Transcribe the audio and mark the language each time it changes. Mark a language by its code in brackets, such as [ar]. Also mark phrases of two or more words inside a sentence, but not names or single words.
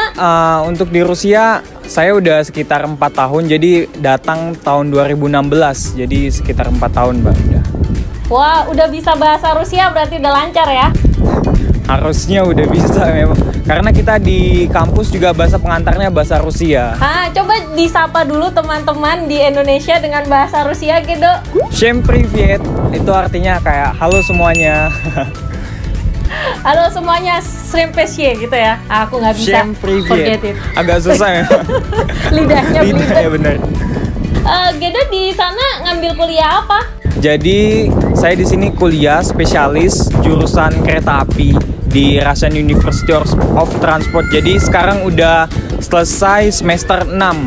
[id] Untuk di Rusia saya udah sekitar 4 tahun, jadi datang tahun 2016, jadi sekitar 4 tahun Mbak. Wah, udah bisa bahasa Rusia berarti udah lancar ya? Harusnya udah bisa memang, karena kita di kampus juga bahasa pengantarnya bahasa Rusia. Coba disapa dulu teman-teman di Indonesia dengan bahasa Rusia Gedo. [ru] Всем привет, [id] itu artinya kayak halo semuanya. Halo semuanya, Srempesye gitu ya. Aku nggak bisa [en] forget it. [id] Agak susah ya. Lidahnya bener. Gedo di sana ngambil kuliah apa? Jadi saya di sini kuliah spesialis jurusan kereta api di Russian University of Transport. Jadi sekarang udah selesai semester 6.